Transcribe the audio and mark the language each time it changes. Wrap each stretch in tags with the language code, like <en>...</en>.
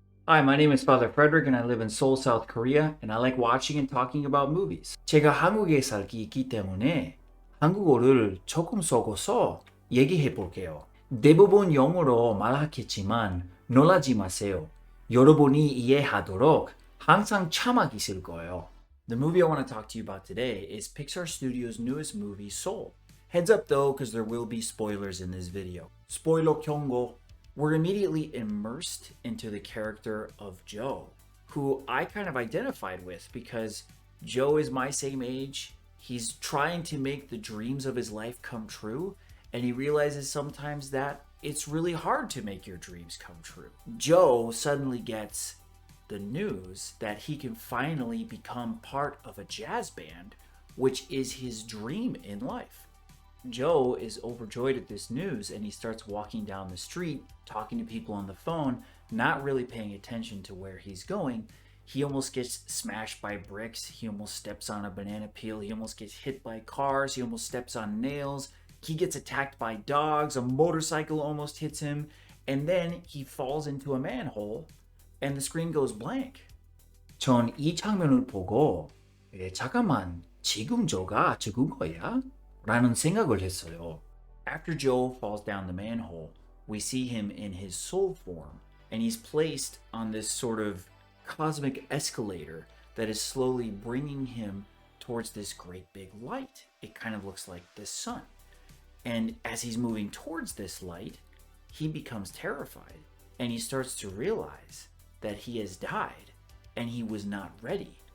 <en>Hi, my name is Father Frederick and I live in Seoul, South Korea, and I like watching and talking about movies.</en> <ko>제가 한국에 살기 있기 때문에 한국어를 조금 섞어서 얘기해 볼게요. 대부분 영어로 말하겠지만 놀라지 마세요. 여러분이 이해하도록 항상 자막 있을 거예요.</ko> <en>The movie I want to talk to you about today is Pixar Studios' newest movie, Soul. Heads up though, because there will be spoilers in this video. Spoiler 경고. We're immediately immersed into the character of Joe, who I kind of identified with because Joe is my same age. He's trying to make the dreams of his life come true, and he realizes sometimes that it's really hard to make your dreams come true. Joe suddenly gets the news that he can finally become part of a jazz band, which is his dream in life. Joe is overjoyed at this news and he starts walking down the street, talking to people on the phone, not really paying attention to where he's going. He almost gets smashed by bricks. He almost steps on a banana peel. He almost gets hit by cars. He almost steps on nails. He gets attacked by dogs. A motorcycle almost hits him. And then he falls into a manhole and the screen goes blank.</en> <ko>전 이 장면을 보고 잠깐만, 지금 조가 죽은 거야? 라는 생각을 했어요.</ko> <en>After Joe falls down the manhole, we see him in his soul form, and he's placed on this sort of cosmic escalator that is slowly bringing him towards this great big light. It kind of looks like the sun. And as he's moving towards this light, he becomes terrified, and he starts to realize that he has died, and he was not ready.</en>